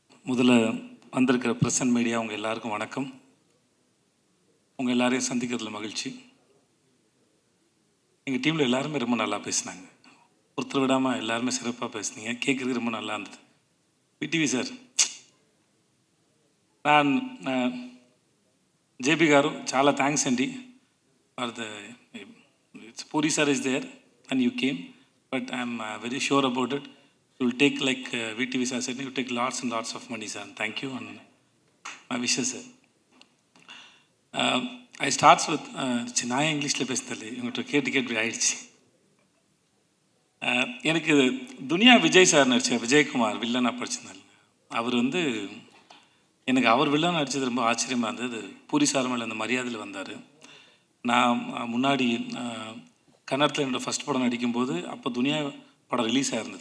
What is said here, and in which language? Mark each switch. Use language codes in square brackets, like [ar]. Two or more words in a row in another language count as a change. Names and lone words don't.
[ta] முதல்ல வந்திருக்கிற [en] press and media [ta] உங்கள் எல்லாருக்கும் வணக்கம். உங்கள் எல்லாரையும் சந்திக்கிறதுல மகிழ்ச்சி. எங்கள் டீமில் எல்லாருமே ரொம்ப நல்லா பேசினாங்க. ஒருத்தர் விடாமல் எல்லாருமே சிறப்பாக பேசுனீங்க. கேட்குறதுக்கு ரொம்ப நல்லா இருந்தது. [en] విటివి సార్, நான் జేపీ [te] గారు చాలా థ్యాంక్స్ అండి [en] for the Puri sir is there and you came, but I'm very sure about it. You will take, like VTV sir said, you take lots and lots of money, sir. Thank you and my wishes, sir. I starts with [ta] நான் இங்கிலீஷில் பேசுதல்ல இவங்கள்ட்ட கேட்டு ஆயிடுச்சு. எனக்கு துனியா விஜய் சார் நடித்த விஜயகுமார் வில்லனாக படிச்சிருந்தாங்க. அவர் எனக்கு அவர் வில்லன் நடித்தது ரொம்ப ஆச்சரியமாக இருந்தது. பூரி சார் மேலே அந்த மரியாதையில் வந்தார். நான் முன்னாடி கன்னடத்தில் என்னோடய ஃபஸ்ட் படம் நடிக்கும்போது அப்போ துனியா படம் ரிலீஸ் ஆகிருந்தது.